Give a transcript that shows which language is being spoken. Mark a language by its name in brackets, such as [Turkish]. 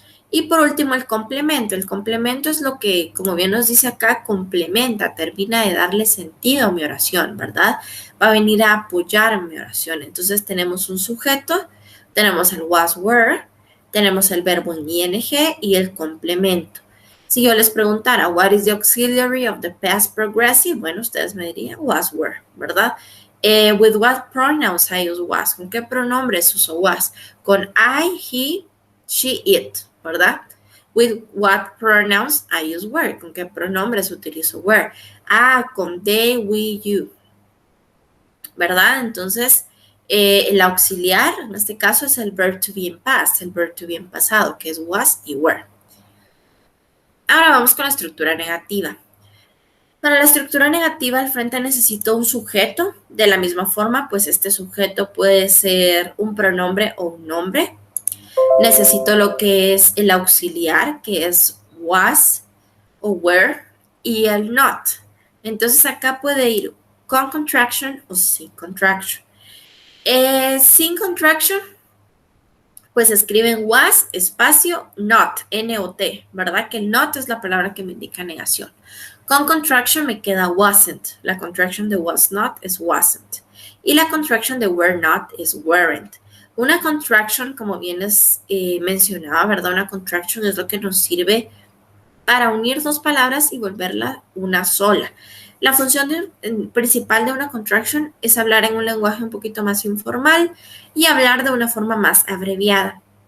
[Spanish] Y por último, el complemento. El complemento es lo que, como bien nos dice acá, complementa, termina de darle sentido a mi oración, ¿verdad? Va a venir a apoyar mi oración. Entonces, tenemos un sujeto, tenemos el was, were, tenemos el verbo en ing y el complemento. Si yo les preguntara, [English] what is the auxiliary of the past progressive? [Spanish] Bueno, ustedes me dirían was, were, ¿verdad? [English] With what pronouns I use was? [Spanish] ¿Con qué pronombres uso was? Con I, he, she, it, ¿verdad? [English] With what pronouns I use were. [Spanish] ¿Con qué pronombres utilizo were? Ah, con they, we, you. ¿verdad? Entonces, el auxiliar, en este caso, es el [English] verb to be in past, [Spanish] el verb to be en pasado, que es was y were. Ahora vamos con la estructura negativa. Para la estructura negativa, al frente necesito un sujeto. De la misma forma, pues este sujeto puede ser un pronombre o un nombre. Necesito lo que es el auxiliar, que es was o were, y el not. Entonces acá puede ir con contraction o sin contraction. Sin contraction, pues escriben was, espacio, not, N-O-T, ¿verdad? Que not es la palabra que me indica negación. Con contraction me queda wasn't. La contraction de was not es wasn't. Y la contraction de were not es weren't. Una contraction, como bien les mencionaba, ¿verdad? Una contraction es lo que nos sirve para unir dos palabras y volverla una sola. La función principal de una contraction es hablar en un lenguaje un poquito más informal y hablar de una forma más abreviada.